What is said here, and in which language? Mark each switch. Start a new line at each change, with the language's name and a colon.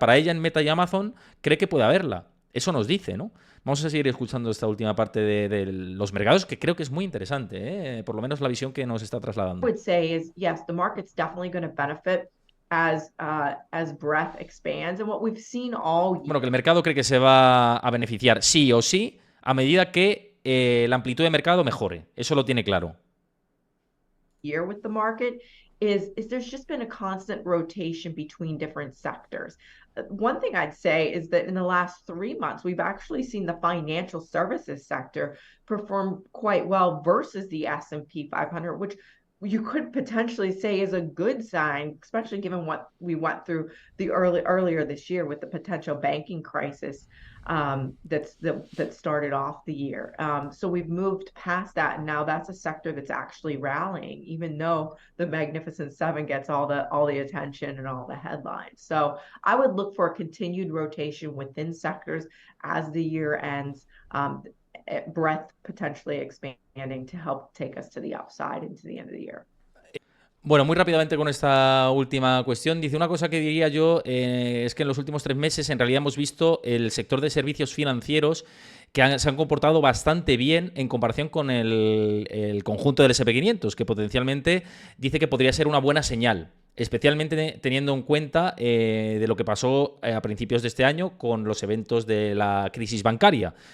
Spanish: Para ella en Meta y Amazon cree que puede haberla. Eso nos dice, ¿no? Vamos a seguir escuchando esta última parte de los mercados, que creo que es muy interesante, por lo menos la visión que nos está trasladando.
English: I would say is, yes, the market's definitely going to benefit as breadth expands, and what we've seen all
Spanish: Bueno, que el mercado cree que se va a beneficiar sí o sí a medida que la amplitud de mercado mejore. Eso lo tiene claro.
English: year with the market is there's just been a constant rotation between different sectors. One thing I'd say is that in the last 3 months, we've actually seen the financial services sector perform quite well versus the S&P 500, which you could potentially say is a good sign, especially given what we went through earlier this year with the potential banking crisis that started off the year. So we've moved past that, and now that's a sector that's actually rallying, even though the Magnificent Seven gets all the attention and all the headlines. So I would look for a continued rotation within sectors as the year ends. Breadth potentially expanding to help take us to the upside into the end of the year.
Spanish: Bueno, muy rápidamente con esta última cuestión. Dice, una cosa que diría yo es que en los últimos 3 meses en realidad hemos visto el sector de servicios financieros que se han comportado bastante bien en comparación con el conjunto del SP500, que potencialmente dice que podría ser una buena señal, especialmente teniendo en cuenta de lo que pasó a principios de este año con los eventos de la crisis bancaria.